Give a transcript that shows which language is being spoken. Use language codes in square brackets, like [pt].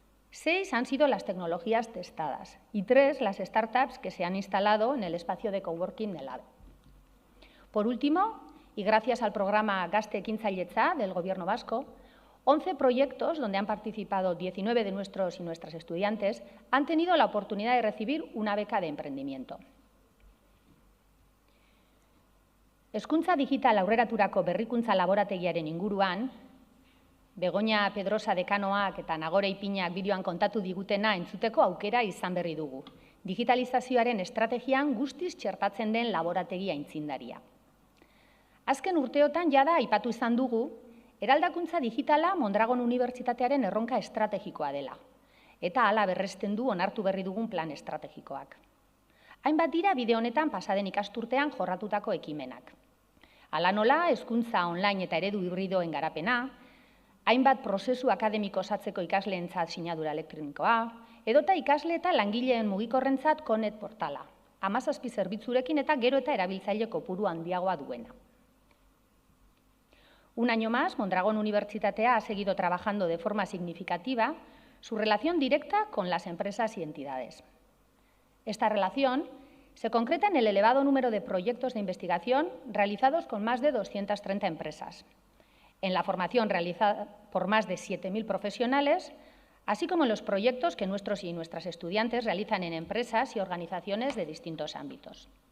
[es] 6 han sido las tecnologías testadas y 3 las startups que se han instalado en el espacio de coworking del LABE. Por último, y gracias al programa Gazte Ekintzailetza del Gobierno vasco, 11 proyectos, donde han participado 19 de nuestros y nuestras estudiantes, han tenido la oportunidad de recibir una beca de emprendimiento. [eu] Hezkuntza digital aurreraturako berrikuntza laborategiaren inguruan, Begoña Pedrosa dekanoak eta Nagore Ipinak bideoan kontatu digutena entzuteko aukera izan berri dugu. Digitalizazioaren estrategian guztiz txertatzen den laborategi aitzindaria. Azken urteotan jada aipatu izan dugu, eraldakuntza digitala Mondragon Unibertsitatearen erronka estrategikoa dela, eta hala berresten du onartu berri dugun plan estrategikoak. Hainbat dira bide honetan pasaden ikasturtean jorratutako ekimenak. Hala nola, hezkuntza online eta eredu hibridoen garapena, hainbat prozesu akademiko osatzeko ikasleentzat sinadura elektronikoa, edota ikasle eta langileen mugikorrentzat Connect portala, 17 zerbitzurekin eta gero eta erabiltzaile kopuru handiagoa duena. [es] Un año más, Mondragon Unibertsitatea ha seguido trabajando de forma significativa su relación directa con las empresas y entidades. Esta relación se concreta en el elevado número de proyectos de investigación realizados con más de 230 empresas, en la formación realizada por más de 7.000 profesionales, así como en los proyectos que nuestros y nuestras estudiantes realizan en empresas y organizaciones de distintos ámbitos.